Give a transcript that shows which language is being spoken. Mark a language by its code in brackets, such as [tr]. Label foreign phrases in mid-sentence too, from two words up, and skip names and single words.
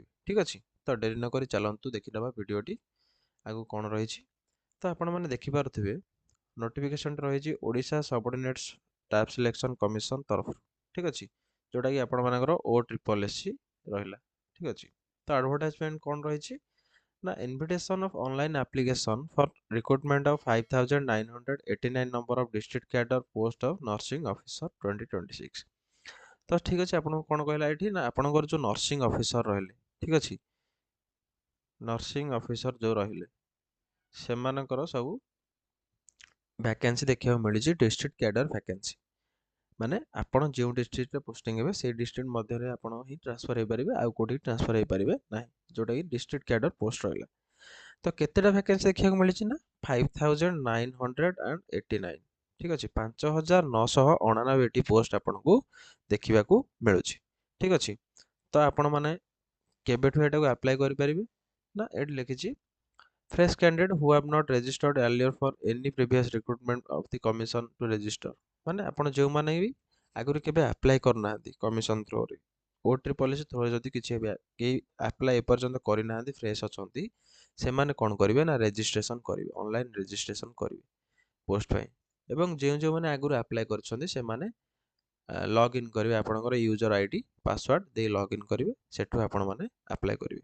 [or] ଠିକ୍ ଅଛି, ତ ଡେରି ନକରି ଚାଲନ୍ତୁ ଦେଖିନେବା ଭିଡ଼ିଓଟି ଆଗକୁ କ'ଣ ରହିଛି। ତ ଆପଣମାନେ ଦେଖିପାରୁଥିବେ ନୋଟିଫିକେସନ୍ଟି ରହିଛି ଓଡ଼ିଶା ସବଅର୍ଡିନେଟ୍ ଷ୍ଟାଫ୍ ସିଲେକ୍ସନ୍ କମିଶନ ତରଫରୁ। ଠିକ୍ ଅଛି, ଯେଉଁଟାକି ଆପଣମାନଙ୍କର OSSC ରହିଲା। ଠିକ୍ ଅଛି, ତ ଆଡ଼ଭର୍ଟାଇଜମେଣ୍ଟ କ'ଣ ରହିଛି ନା [en] invitation of online application for recruitment of 5989 number of district cadre post of nursing officer 2026। [or] ତ ଠିକ୍ ଅଛି, ଆପଣଙ୍କୁ କ'ଣ କହିଲା ଏଠି ନା ଆପଣଙ୍କର ଯେଉଁ [en] nursing officer [or] ରହିଲେ, ଠିକ୍ ଅଛି, [en] nursing officer [or] ଯେଉଁ ରହିଲେ ସେମାନଙ୍କର ସବୁ ଭ୍ୟାକେନ୍ସି ଦେଖିବାକୁ ମିଳିଛି [en] district cadre vacancy. [or] ମାନେ ଆପଣ ଯେଉଁ ଡିଷ୍ଟ୍ରିକ୍ଟରେ ପୋଷ୍ଟିଂ ହେବେ ସେଇ ଡିଷ୍ଟ୍ରିକ୍ଟ ମଧ୍ୟରେ ଆପଣ ହିଁ ଟ୍ରାନ୍ସଫର ହେଇପାରିବେ, ଆଉ କେଉଁଠିକି ଟ୍ରାନ୍ସଫର ହେଇପାରିବେ ନାହିଁ, ଯେଉଁଟାକି [en] district cadre post [or] ରହିଲା। ତ କେତେଟା ଭ୍ୟାକେନ୍ସି ଦେଖିବାକୁ ମିଳିଛି ନା 5989। ଠିକ୍ ଅଛି, 5999ଟି ପୋଷ୍ଟ ଆପଣଙ୍କୁ ଦେଖିବାକୁ ମିଳୁଛି। ଠିକ୍ ଅଛି, ତ ଆପଣମାନେ କେବେଠୁ ଏଟାକୁ ଆପ୍ଲାଏ କରିପାରିବେ ନା ଏଠି ଲେଖିଛି [en] fresh candidate who have not registered earlier for any previous recruitment of the commission to register। [or] ମାନେ ଆପଣ ଯେଉଁମାନେ ବି ଆଗରୁ କେବେ ଆପ୍ଲାଏ କରିନାହାନ୍ତି କମିଶନ ଥ୍ରୋରେ, OSSC ଥ୍ରୋରେ ଯଦି କିଛି ଏବେ କେହି ଆପ୍ଲାଏ ଏପର୍ଯ୍ୟନ୍ତ କରିନାହାନ୍ତି, ଫ୍ରେଶ୍ ଅଛନ୍ତି, ସେମାନେ କ'ଣ କରିବେ ନା ରେଜିଷ୍ଟ୍ରେସନ୍ କରିବେ, [en] online registration [or] କରିବେ ପୋଷ୍ଟ ପାଇଁ। ଏବଂ ଯେଉଁମାନେ ଆଗରୁ ଆପ୍ଲାଏ କରିଛନ୍ତି ସେମାନେ ଲଗ୍ଇନ୍ କରିବେ, ଆପଣଙ୍କର [en] user ID password [or] ଦେଇ ଲଗ୍ଇନ୍ କରିବେ, ସେଠୁ ଆପଣମାନେ ଆପ୍ଲାଏ କରିବେ।